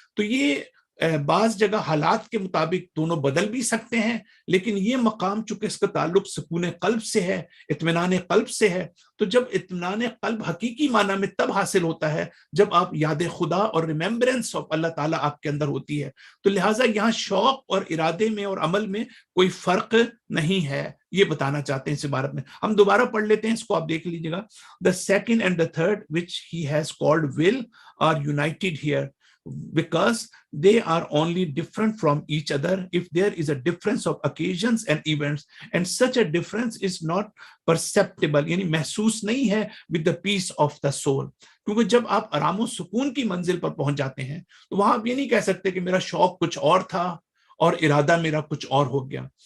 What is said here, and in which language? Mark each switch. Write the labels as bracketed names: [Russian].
[Urdu] تو یہ بعض جگہ حالات کے مطابق دونوں بدل بھی سکتے ہیں, لیکن یہ مقام چونکہ اس کا تعلق سکون قلب سے ہے, اطمینان قلب سے ہے, تو جب اطمینان قلب حقیقی معنی میں تب حاصل ہوتا ہے جب آپ یاد خدا اور ریممبرنس آف اللہ تعالیٰ آپ کے اندر ہوتی ہے. تو لہٰذا یہاں شوق اور ارادے میں اور عمل میں کوئی فرق نہیں ہے, یہ بتانا چاہتے ہیں اس عبارت میں. ہم دوبارہ پڑھ لیتے ہیں اس کو, آپ دیکھ لیجیے گا. [English] The second and the third which he has called will are united here because they are only different from each other if there is a difference of occasions and events and such a difference is not perceptible, [Urdu] یعنی محسوس نہیں ہے [English] with the peace of the soul. [Urdu] کیونکہ جب آپ آرام و سکون کی منزل پر پہنچ جاتے ہیں تو وہاں آپ یہ نہیں کہہ سکتے کہ میرا شوق کچھ اور تھا اور ارادہ میرا کچھ اور ہو گیا.